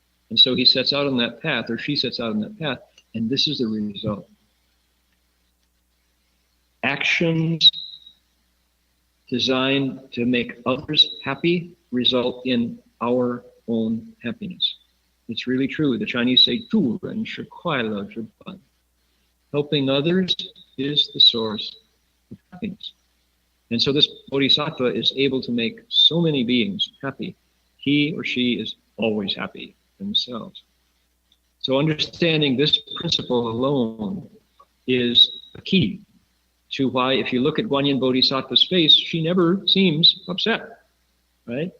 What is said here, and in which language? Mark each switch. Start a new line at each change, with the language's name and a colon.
English: And so he sets out on that path, or she sets out on that path, and this is the result. Actions designed to make others happy result in our own happiness. It's really true. The Chinese say,
Chinese: 助人是快乐之本.
English: Helping others is the source of happiness. And so this bodhisattva is able to make so many beings happy. He or she is always happy themselves. So understanding this principle alone is a key to why, if you look at Guanyin Bodhisattva's face, she never seems upset, right?